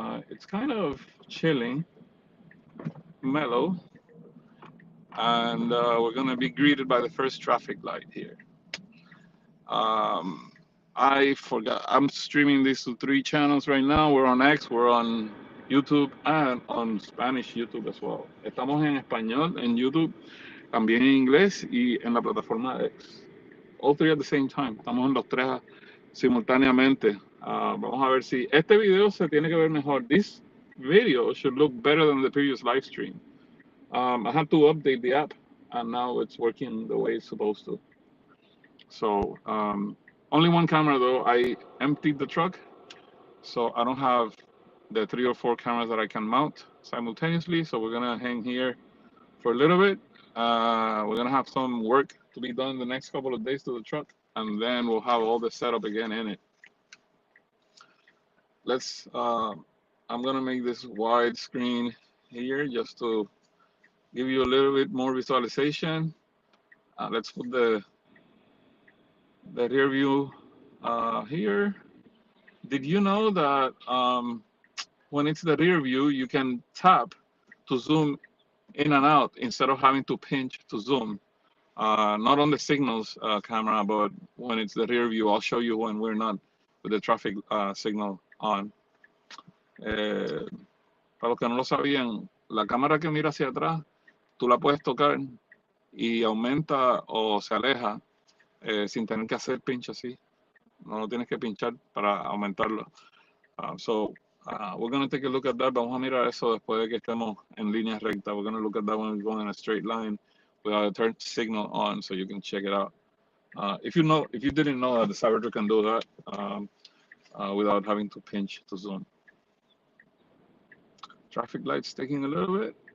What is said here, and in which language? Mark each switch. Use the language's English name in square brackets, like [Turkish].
[English] It's kind of chilling, mellow, and we're gonna be greeted by the first traffic light here. Um, I forgot. I'm streaming this to 3 channels right now. We're on X, we're on YouTube, and on Spanish YouTube as well. [Spanish] Estamos en español en YouTube, también en inglés y en la plataforma X. [English] All three at the same time. [Spanish] Estamos en los tres simultáneamente. Vamos a ver si este video se tiene que ver mejor. [English] This video should look better than the previous live stream. I had to update the app, and now it's working the way it's supposed to. So only one camera though. I emptied the truck, so I don't have the 3 or 4 cameras that I can mount simultaneously. So we're gonna hang here for a little bit. We're gonna have some work to be done the next couple of days to the truck, and then we'll have all the setup again in it. Let's. I'm gonna make this wide screen here just to give you a little bit more visualization. Let's put the rear view here. Did you know that when it's the rear view, you can tap to zoom in and out instead of having to pinch to zoom. Not on the signals camera, but when it's the rear view. I'll show you when we're not with the traffic signal on. [Spanish] Para los que no lo sabían, la cámara que mira hacia atrás, tú la puedes tocar y aumenta o se aleja sin tener que hacer pinch así. No lo tienes que pinchar para aumentarlo. [English] So we're going to take a look at that. [Spanish] Vamos a mirar eso después de que estemos en línea recta. [English] We're going to look at that when we're going in a straight line without a turn signal on, so you can check it out. If you didn't know that the Cybertruck can do that without having to pinch to zoom. Traffic lights taking a little bit.